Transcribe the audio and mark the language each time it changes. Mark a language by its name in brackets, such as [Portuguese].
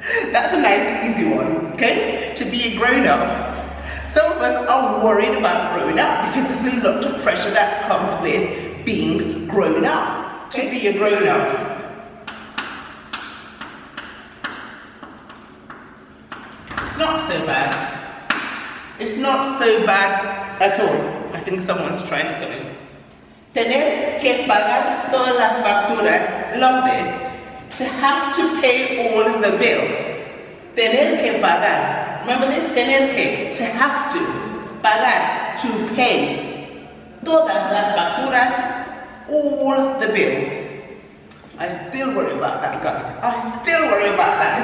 [English] That's a nice easy one, okay? To be a grown-up. Some of us are worried about growing up because there's a lot of pressure that comes with being grown up. To be a grown-up. It's not so bad. It's not so bad at all. I think someone's trying to come in. [Spanish] Tener que pagar todas las facturas. [English] Love this. To have to pay all the bills. [Spanish] Tener que pagar. [English] Remember this? [Spanish] Tener que. [English] To have to. [Spanish] Pagar. [English] To pay. [Spanish] Todas las facturas. [English] All the bills. I still worry about that, guys. I still worry about that.